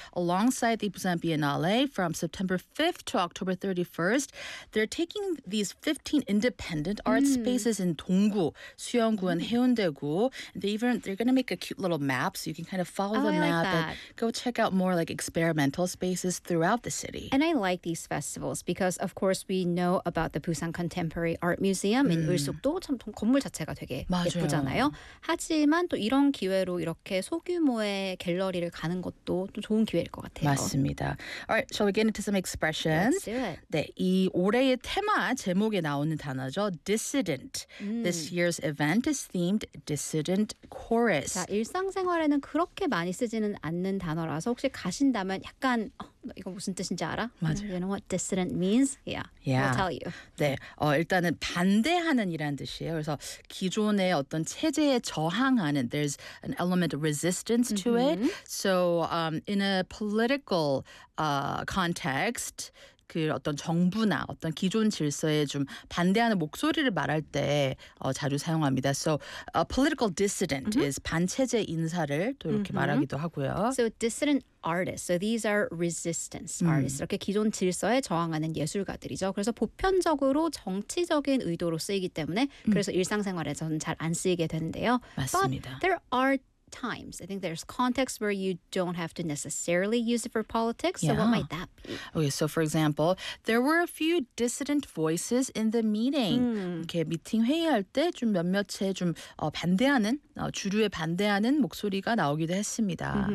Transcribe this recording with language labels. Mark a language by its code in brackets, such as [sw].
[en] Alongside the Busan Biennale from September 5th to October 31st, they're taking these 15 independent art spaces in Donggu, Suyeonggu, and Haeundaegu. They're going to make a cute little map so you can kind of follow the map. And go check out more like experimental spaces throughout the city. And I like these festivals because, of course, we know about the Busan Contemporary Art Museum in 을숙도. [ko] 참 건물 자체가 되게 맞아요. 예쁘잖아요. 하지만 또 이런 기회로 이렇게 소규모의 갤러리를 가는 것도 또 좋은 기회일 것 같아요. 맞습니다. [en] All right, shall we get into some expressions? Let's do it. [ko] 네, 이 올해의 테마 제목에 나오는 단어죠. [en] Dissident. This year's event is themed Dissident Chorus. [ko] 자, 일상생활에는 그렇게 많이 쓰지는 않는 단어라서 혹시 가신다면 약간 이거 무슨 뜻인지 알아? 맞아요. [en] You know what dissident means? Yeah. I'll tell you. [ko] 네, 일단은 반대하는이라는 뜻이에요. 그래서 기존의 어떤 체제에 저항하는 [en] there's an element of resistance to it. So in a political context, [ko] 그 어떤 정부나 어떤 기존 질서에 좀 반대하는 목소리를 말할 때 자주 사용합니다. [en] So a political dissident is [ko] 반체제 인사를 또 이렇게 말하기도 하고요. [en] So dissident artists. So these are resistance artists. [ko] 이렇게 기존 질서에 저항하는 예술가들이죠. 그래서 보편적으로 정치적인 의도로 쓰이기 때문에 그래서 일상생활에서는 잘 안 쓰이게 되는데요. 맞습니다. [en] But there are times. I think there's context where you don't have to necessarily use it for politics. So what might that be? Okay, so for example, there were a few dissident voices in the meeting. [ko] 이렇게 미팅 회의할 때 좀 몇몇의 좀 반대하는 주류에 반대하는 목소리가 나오기도 했습니다.